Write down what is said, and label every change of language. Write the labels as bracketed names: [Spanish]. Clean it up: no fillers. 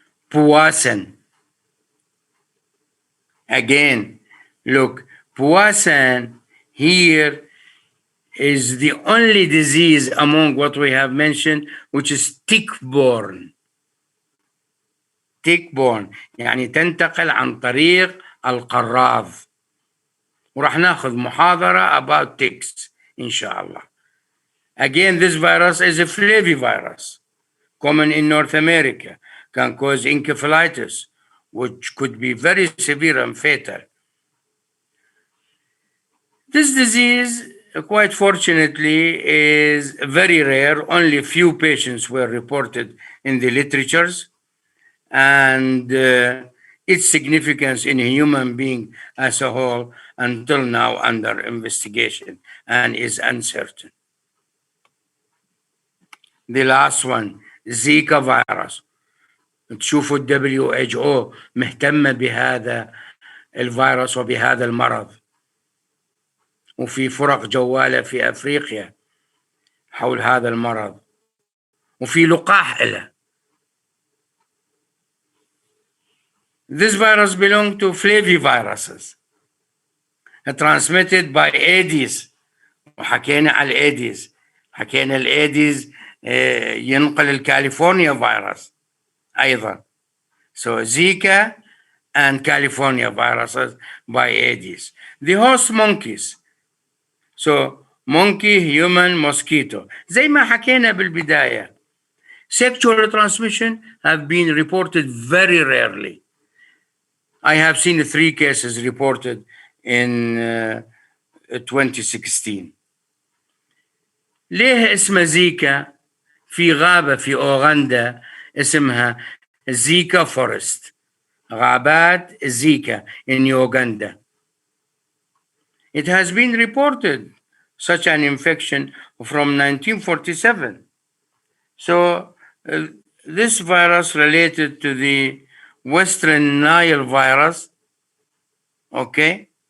[English] Powassan. Again, look, Powassan here is the only disease among what we have mentioned, which is tick-borne. [Arabic] Tick-borne يعني تنتقل عن طريق القراض. وراح ناخذ محاضرة [English] about ticks [Arabic] إن شاء الله. [English] Again, this virus is a Flavivirus, common in North America, can cause encephalitis, which could be very severe and fatal. This disease, quite fortunately, is very rare. Only few patients were reported in the literatures, and its significance in a human being as a whole until now under investigation and is uncertain. The last one, Zika virus. [Arabic] تشوفوا WHO مهتمة بهذا الفيروس وبهذا المرض، وفي فرق جوالة في أفريقيا حول هذا المرض، وفي لقاح له. [English] This virus belongs to Flaviviruses, transmitted by Aedes. [Arabic] وحكينا على الإيديز، حكينا الإيديز ينقل الكاليفورنيا فيروس أيضا. [English] So Zika and California viruses by Aedes. The host monkeys. So monkey, human, mosquito. [Arabic] زي ما حكينا بالبداية. [English] Sexual transmission have been reported very rarely. I have seen 3 cases reported in 2016. [Arabic] ليه اسمها زيكا؟ في غابة في أوغندا اسمها زيكا فورست، غابات زيكا [English] in Uganda. It has been reported such an infection from 1947. So this virus related to the Western Nile virus, okay?